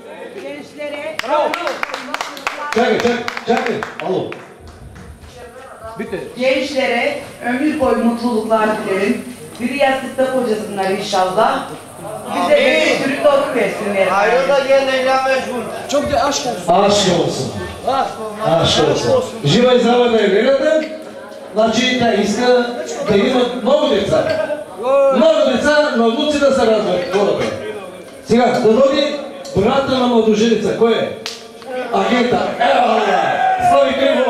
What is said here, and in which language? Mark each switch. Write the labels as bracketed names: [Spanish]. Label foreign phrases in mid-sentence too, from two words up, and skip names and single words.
[Turkish] Çakır. Alo. Gençlere ömür boyu mutluluklar dilerim. Biri yastıkta kocasınlar inşallah. Bize de bir sürü torun versinler. Hayrola gel Leyla mecbur. Çok da aşk olsun. Aşk olsun. Aşk olsun. [Bulgarian] Жива и здрава да е Лелята. Значи тя иска да има много деца. Много деца, но внуци да се радват хората. Сега, да дойде брата на младоженица. Кой е? Агента. Ева! Слави Кривонов.